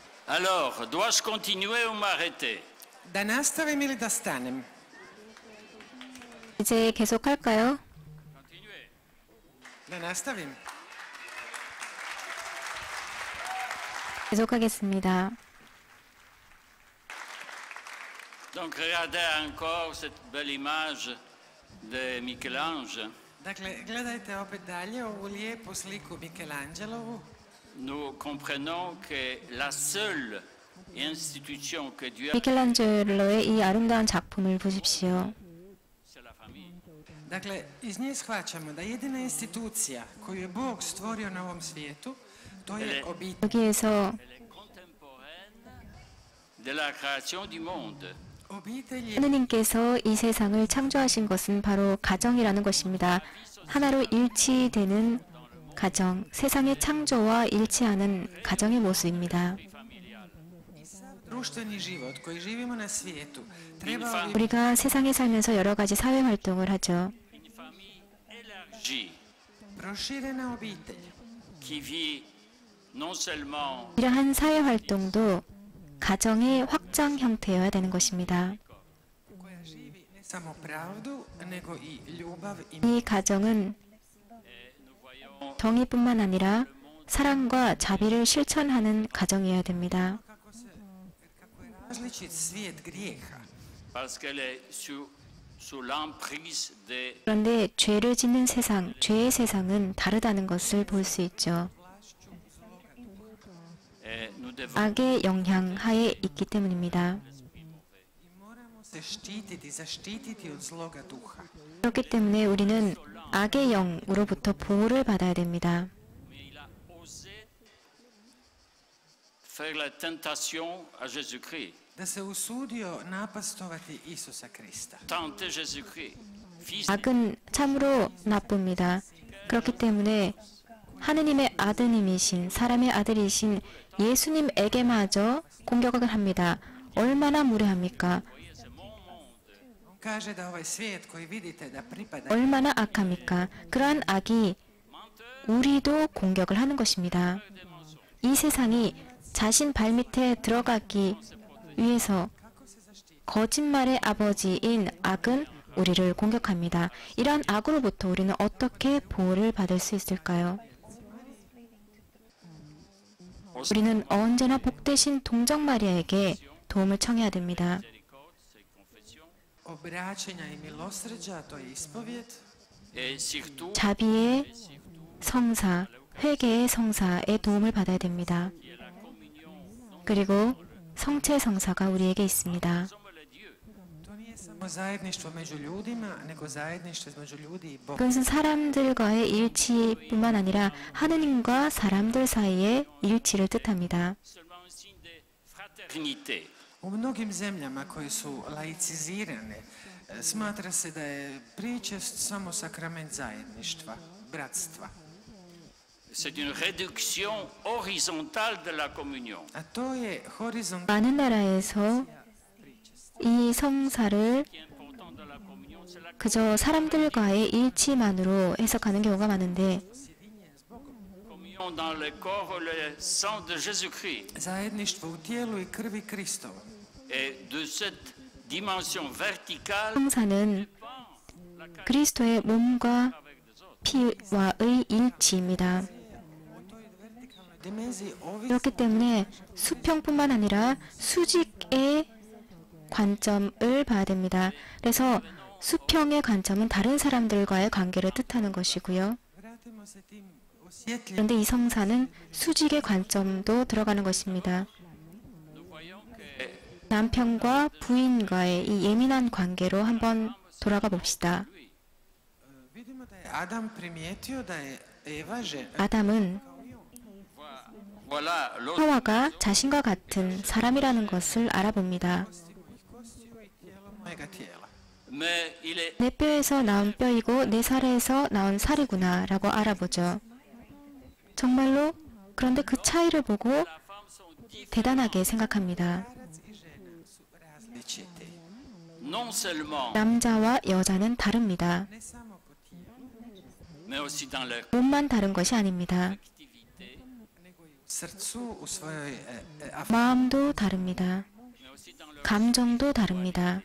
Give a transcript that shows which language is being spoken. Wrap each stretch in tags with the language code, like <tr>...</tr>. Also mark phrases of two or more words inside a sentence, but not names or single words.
<fr>Alors, dois-je continuer ou m'arrêter?</fr> <hr>Da nastavim ili da stanem?</hr> <ko>이제 계속할까요?</ko> <fr>Continuez.</fr> <hr>Da nastavim.</hr> <ko>계속하겠습니다.</ko> <fr>Donc, regardez encore cette belle image de Michel-Ange.</fr> <hr>Dakle, gledajte opet dalje ovu lijepu sliku Michelangelovu.</hr> <fr>Nous comprenons que la seule institution que Dieu a,</fr> <ko>미켈란젤로의 이 아름다운 작품을 보십시오.</ko> <fr>c'est la famille.</fr> <hr>Dakle, iz nje shvaćamo da jedina institucija koju je Bog stvorio na ovom svijetu, to je obitelj.</hr> <ko>여기에서</ko> <fr>Elle est contemporaine de la création du monde.</fr> <hr>Obitelj je</hr> <ko>하느님께서 이 세상을 창조하신 것은 바로 가정이라는 것입니다. 하나로 일치되는 가정, 세상의 창조와 일치하는 가정의 모습입니다.</ko> <hr>društveni život koji živimo na svijetu trebao bi</hr> <ko>우리가 세상에 살면서 여러 가지 사회 활동을 하죠.</ko> <fr>Une famille élargie</fr> <hr>proširena obitelj</hr> <fr>qui vit non seulement</fr> <ko>이러한 사회 활동도 가정의 확장 형태여야 되는 것입니다.</ko> <hr>koja živi ne samo pravdu, nego i ljubav i</hr> <ko>이 가정은</ko> <fr>nous voyons</fr> <ko>정의뿐만 아니라 사랑과 자비를 실천하는 가정이어야 됩니다.</ko> <hr>kako je različit svijet grijeha.</hr> <fr>parce qu'elle est sous l'emprise des</fr> <ko>그런데 죄를 짓는 세상, 죄의 세상은 다르다는 것을 볼 수 있죠.</ko> <fr>et nous devons</fr> <ko>악의 영향 하에 있기 때문입니다.</ko> <hr>I moramo se štititi, zaštititi od zloga duha.</hr> <ko>그렇기 때문에 우리는 악의 영으로부터 보호를 받아야 됩니다.</ko> <fr>mais il a osé faire la tentation à Jésus-Christ,</fr> <hr>Da se usudio napastovati Isusa Krista.</hr> <fr>tenter Jésus-Christ, fils de</fr> <ko>악은 참으로 나쁩니다. 그렇기 때문에 하느님의 아드님이신 사람의 아들이신 예수님에게마저 공격을 합니다. 얼마나 무례합니까?</ko> <fr>voyez, c'est mon monde.</fr> <hr>On kaže da ovaj svijet koji vidite da pripada</hr> <ko>얼마나 악합니까? 그러한 악이 우리도 공격을 하는 것입니다. 이 세상이 자신 발밑에 들어가기 위해서 거짓말의 아버지인 악은 우리를 공격합니다. 이러한 악으로부터 우리는 어떻게 보호를 받을 수 있을까요? 우리는 언제나 복되신 동정 마리아에게 도움을 청해야 됩니다.</ko> <fr>Miséricorde, c'est confession,</fr> <hr>obraćenja i milosrđa, to je ispovjed,</hr> <fr>et surtout</fr> <ko>자비의 성사, 회개의 성사의 도움을 받아야 됩니다.</ko> <fr>il y a la communion.</fr> <ko>그리고 성체 성사가 우리에게 있습니다.</ko> <fr>Nous sommes les dieux.</fr> <hr>to nije samo zajedništvo među ljudima, nego zajedništvo između ljudi i Boga.</hr> <ko>그것은 사람들과의 일치뿐만 아니라 하느님과 사람들 사이의 일치를 뜻합니다.</ko> <fr>Seulement un signe de fraternité.</fr> <hr>U mnogim zemljama koje su laicizirane, smatra se da je pričest samo sakrament zajedništva, bratstva.</hr> <fr>C'est une réduction horizontale de la communion.</fr> <hr>A to je horizont</hr> <ko>많은 나라에서 이 성사를</ko> <fr>Ce qui est important dans la communion, c'est la</fr> <ko>그저 사람들과의 일치만으로 해석하는 경우가 많은데</ko> <fr>communion dans le corps et le sang de Jésus-Christ.</fr> <hr>zajedništvo u tijelu i krvi Kristovom.</hr> <fr>Et de cette dimension verticale,</fr> <ko>성사는</ko> <fr>la caractéristique</fr> <ko>그리스도의 몸과</ko> <fr>avec des autres.</fr> <ko>피와의 일치입니다.</ko> <hr>Dimenziji ovisi</hr> <ko>그렇기 때문에 수평뿐만 아니라 수직의 관점을 봐야 됩니다. 그래서 수평의 관점은 다른 사람들과의 관계를 뜻하는 것이고요.</ko> <hr>vratimo se tim osjetljivim</hr> <ko>그런데 이 성사는 수직의 관점도 들어가는 것입니다.</ko> <fr>Nous voyons que</fr> <ko>남편과 부인과의 이 예민한 관계로 한번 돌아가 봅시다.</ko> <hr>vidimo da je Adam primijetio da je Eva žena.</hr> <ko>아담은</ko> <fr>voilà l'autre</fr> <ko>하와가 자신과 같은 사람이라는 것을 알아봅니다.</ko> <hr>Kostiju i tijelo mojega tijela.</hr> <fr>mais il est</fr> <ko>내 뼈에서 나온 뼈이고 내 살에서 나온 살이구나 라고 알아보죠. 정말로 그런데 그 차이를 보고</ko> <fr>la femme sont différentes,</fr> <ko>대단하게 생각합니다.</ko> <hr>Muškarac i žena su različiti.</hr> <fr>non seulement,</fr> <ko>남자와 여자는 다릅니다.</ko> <hr>Ne samo po tijelu,</hr> <fr>mais aussi dans leur</fr> <ko>몸만 다른 것이 아닙니다.</ko> <fr>activité,</fr> <hr>nego i u srcu, u svojoj</hr> <ko>마음도 다릅니다. 감정도 다릅니다.</ko>